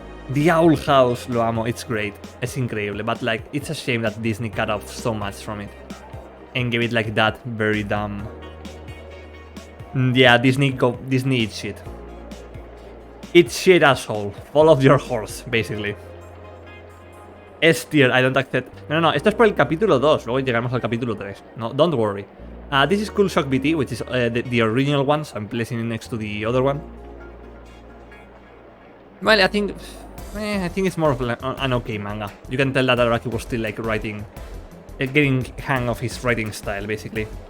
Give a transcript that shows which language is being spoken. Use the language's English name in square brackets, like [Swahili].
[English] The Owl House, [Spanish] lo amo, [English] it's great, [Spanish] es increíble, [English] but like, it's a shame that Disney cut off so much from it and gave it like that very dumb. Yeah, Disney eats shit. It's shit, asshole. Fall off your horse, basically. S tier, I don't accept. [Spanish] No, esto es por el capítulo 2, luego llegamos al capítulo 3. [English] No, don't worry. This is Cool Shock BT, which is the original one, so I'm placing it next to the other one. Well, I think it's more of an okay manga. You can tell that Araki was still like writing, getting hang of his writing style, basically.